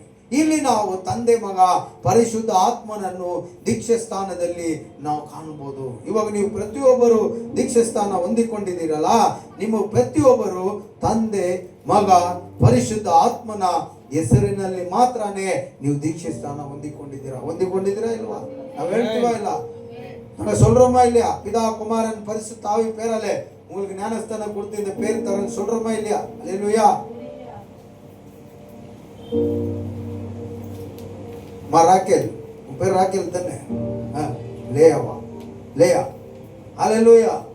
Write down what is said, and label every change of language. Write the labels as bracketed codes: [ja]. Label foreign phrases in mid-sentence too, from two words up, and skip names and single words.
[kn] ಇಲ್ಲಿ ನಾವು ತಂದೆ, ಮಗ, ಪರಿಶುದ್ಧ ಆತ್ಮನನ್ನು ದೀಕ್ಷೆ ಸ್ಥಾನದಲ್ಲಿ ನಾವು ಕಾಣಬಹುದು. ಇವಾಗ ನೀವು ಪ್ರತಿಯೊಬ್ಬರು ದೀಕ್ಷೆ ಸ್ಥಾನ ಹೊಂದಿಕೊಂಡಿದ್ದೀರಲ್ಲ, ನಿಮ್ಮ ಪ್ರತಿಯೊಬ್ಬರು ತಂದೆ, ಮಗ, ಪರಿಶುದ್ಧ ಆತ್ಮನ ಹೆಸರಿನಲ್ಲಿ ಮಾತ್ರನೇ ನೀವು ದೀಕ್ಷೆ ಸ್ಥಾನ ಹೊಂದಿಕೊಂಡಿದ್ದೀರಾ ಇಲ್ವಾ? ನಾವು ಹೇಳ್ತೀವ ಇಲ್ಲ? [ta] நாங்க சொல்றோமா இல்லையா? பிதா குமாரன் பரிசுத்த ஆவி பேராலே உங்களுக்கு ஞானஸ்தானம் கொடுத்து இந்த பேர் தரேன்னு சொல்றோமா இல்லையா? அல்லேலூயா. ராக்கேல், உன் பேர் ராக்கேல் தானே? லேயாவா? லேயா. அல்லேலூயா.